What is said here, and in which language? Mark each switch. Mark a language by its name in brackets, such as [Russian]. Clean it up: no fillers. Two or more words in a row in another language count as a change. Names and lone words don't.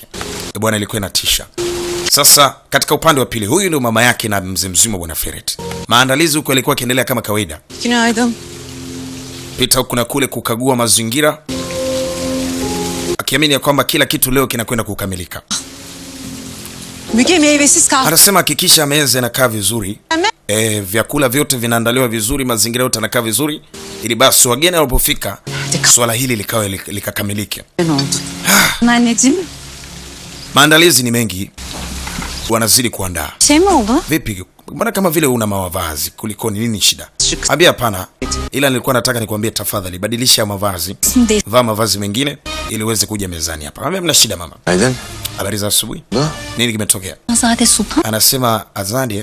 [Swahili] Bwana, ilikuwa inatisha. Sasa katika upande wa pili, huyu ndio mama yake na mzimzima bwana Ferret. Maandalizi huko yalikuwa kiendelea kama kawaida. [Turkish] Günaydın. [Swahili] Pita huko na kule kukagua mazingira, akiamini ya kwamba kila kitu leo kinakwenda kukamilika. [Turkish] Müge meyvesiz kahve. [Swahili] Anasema hakikisha meza inakaa vizuri. Vyakula vyote vinaandaliwa vizuri, mazingira yote yanakaa vizuri, ili basi wageni wanapofika swala hili likawa likakamilike. [Turkish] Anneciğim. [Swahili] Maandalizi ni mengi, wanazidi kuandaa. [Turkish] Şey mi oldu? [Swahili] Vipi? Mbona kama vile una mavazi, kuliko nini shida? Ambia hapana. Ila nilikuwa nataka nikwambie tafadhali badilisha mavazi. Vaa mavazi mengine ili uweze kuja mezani hapa. Ambia mna shida mama. [Turkish] Aydın. [Swahili] Habari za asubuhi. Nini kimetokea? Azade Sultan. Anasema Azade